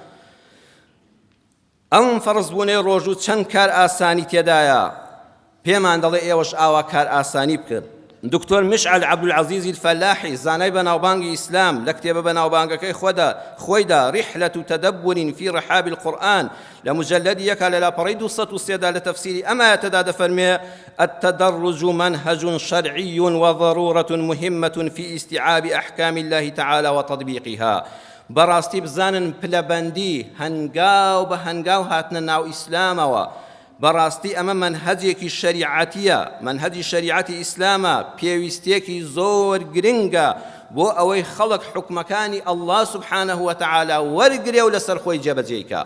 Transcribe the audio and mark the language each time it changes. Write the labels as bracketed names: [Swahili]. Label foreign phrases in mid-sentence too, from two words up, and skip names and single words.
[Central Kurdish] ئەم فەرزبوونەی ڕۆژوو چەند کار ئاسانی تێدایە، پێمان دەڵێ ئێوەش ئاوا کار ئاسانی بکرد. دکتۆر مشعل عەبدولعەزیزی الفەلاحی زانای بەناوبانگی ئیسلام لە کتێبە بەناوبانگەکەی خۆیدا ڕیحلة تەدەبور فی ڕحاب القورآن لە مجلدی یەکە لە لاپەڕەی 203دا لە تەفسیری ئەم ئایەتەدا دەفەرمێ [Arabic] التدرج منهج شرعي وضرورة مهمة في استيعاب أحكام الله تعالى وتطبيقها. [Central Kurdish] بەڕاستی بزانن پلەبەندی هەنگاو بە هەنگاو هاتنە ناو ئیسلامەوە. بەڕاستی ئەمە منهەجێکی شەریعەتیە، منهەجی شەریعەتی ئیسلامە، پێویستێکی زۆر گرنگە بۆ ئەوەی خەڵک حکمەکانی ئەڵڵا [Arabic] سوبحانەه وتەعالا [Central Kurdish] وەرگرێ و لەسەر خۆی جێبەجێیکە.